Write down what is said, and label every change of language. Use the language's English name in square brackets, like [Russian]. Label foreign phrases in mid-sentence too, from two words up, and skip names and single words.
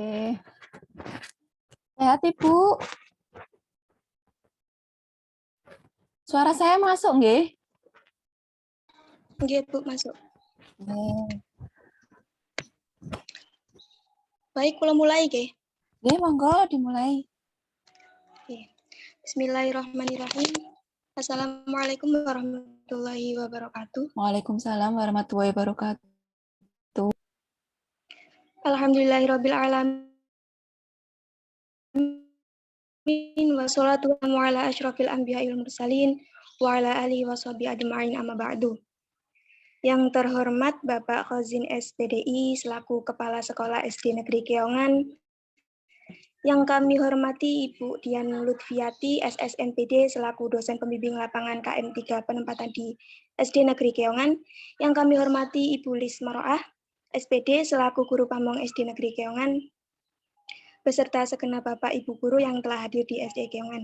[Indonesian] Sehat, Ibu? Suara saya masuk, nggih? Nggih, Bu, masuk. Nggih. [Javanese] Baik, kula mulai nggih. Nggih, monggo dimulai. [Arabic] بسم الله الرحمن الرحيم. السلام عليكم ورحمة الله وبركاته. وعليكم السلام ورحمة الله وبركاته. الحمد لله رب العالمين والصلاة والسلام على أشرف الأنبياء والمرسلين وعلى آله وصحبه أجمعين أما بعد. [Indonesian] Yang terhormat Bapak Khazin SPDI selaku Kepala Sekolah SD Negeri Keongan, yang kami hormati Ibu Dian Lutfiati SSNPD selaku dosen pembimbing lapangan KM3 penempatan di SD Negeri Keongan, yang kami hormati Ibu Lis Maroah SPD selaku guru pamong SD Negeri Keongan, beserta segenap Bapak Ibu guru yang telah hadir di SD Keongan.